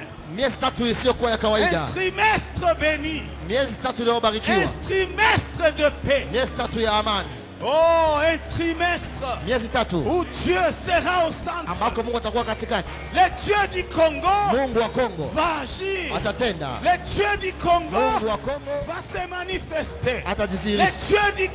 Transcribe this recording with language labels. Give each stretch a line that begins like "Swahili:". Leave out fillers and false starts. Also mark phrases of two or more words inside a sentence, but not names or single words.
Swahili: Miezi tatu isiyokuwa ya
French: Un
Swahili: kawaida,
French: trimestre béni.
Swahili: miezi tatu iliyobarikiwa,
French: Un trimestre de paix.
Swahili: miezi tatu ya amani,
French: Oh, un trimestre
Swahili: miezi tatu
French: où Dieu sera au centre.
Swahili: ambako Mungu atakuwa katikati.
French: Le Dieu du Congo
Swahili: Mungu wa Kongo
French: va agir.
Swahili: atatenda,
French: Le Dieu du Congo
Swahili: Mungu wa Kongo
French: va se manifester. Le
Swahili: atajidhihirisha,
French: Dieu du